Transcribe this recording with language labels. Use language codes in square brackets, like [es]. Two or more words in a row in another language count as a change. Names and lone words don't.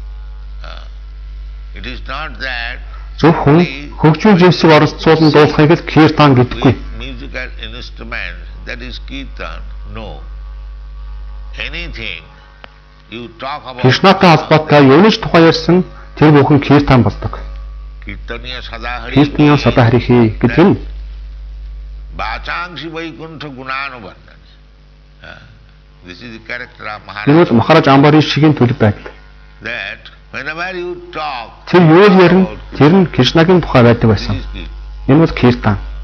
[mn] Зөвхөн хөгжмийн жинсийг оролцуулан дуулахыг л Киртан гэдэггүй. Кришнатай холбоотой юу ч тухай ярьсан тэр бүхэн Киртан болдог. [sa] कीर्तन सदा हरिः [mn] гэдэг нь энэ бол Махарадж Амбариш шигийн төлөв байдал. Тэр юу л ярина, тэр нь Кришнагийн тухай байдаг байсан. Энэ бол Киртан.